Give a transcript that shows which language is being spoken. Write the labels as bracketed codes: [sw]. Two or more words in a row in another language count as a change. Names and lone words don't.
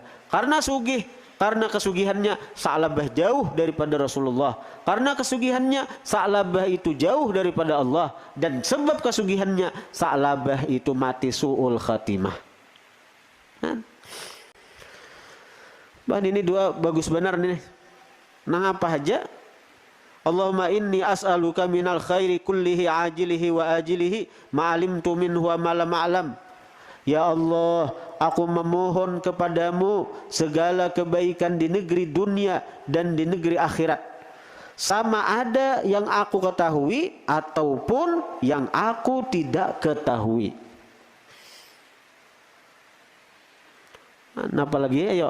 [bjn] Karena sugih, karena kesugihannya Sa'labah jauh daripada Rasulullah, karena kesugihannya Sa'labah itu jauh daripada Allah, dan sebab kesugihannya Sa'labah itu mati [ar] سوء الخاتمة. [bjn] Bahan ini dua bagus benar nih. Nah apa aja? [ar] اللهم إني أسألك من الخير كله عاجله وآجله ما علمت منه وما لم أعلم. [ms] Ya Allah, aku memohon kepadamu segala kebaikan di negeri dunia dan di negeri akhirat, sama ada yang aku ketahui ataupun yang aku tidak ketahui. [bjn] Napa lagi ayo?